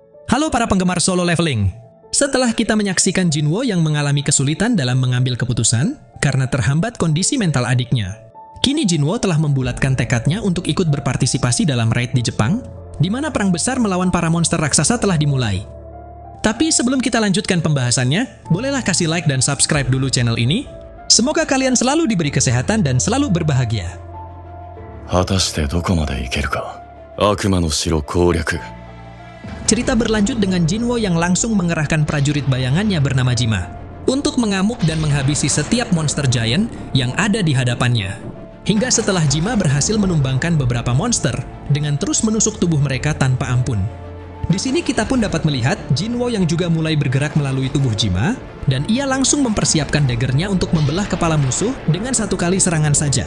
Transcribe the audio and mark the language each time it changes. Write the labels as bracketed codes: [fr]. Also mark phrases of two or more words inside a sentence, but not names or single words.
[id] Halo para penggemar solo leveling. Setelah kita menyaksikan Jinwo yang mengalami kesulitan dalam mengambil keputusan karena terhambat kondisi mental adiknya, kini Jinwo telah membulatkan tekadnya untuk ikut berpartisipasi dalam raid di Jepang, di mana perang besar melawan para monster raksasa telah dimulai. Tapi sebelum kita lanjutkan pembahasannya, bolehlah kasih like dan subscribe dulu channel ini. Semoga kalian selalu diberi kesehatan dan selalu berbahagia. [ja] 果たしてどこまで行けるか。悪魔の城攻略。 [id] Cerita berlanjut dengan Jinwo yang langsung mengerahkan prajurit bayangannya bernama Jima untuk mengamuk dan menghabisi setiap monster giant yang ada di hadapannya. Hingga setelah Jima berhasil menumbangkan beberapa monster dengan terus menusuk tubuh mereka tanpa ampun. Di sini kita pun dapat melihat Jinwo yang juga mulai bergerak melalui tubuh Jima, dan ia langsung mempersiapkan daggernya untuk membelah kepala musuh dengan satu kali serangan saja.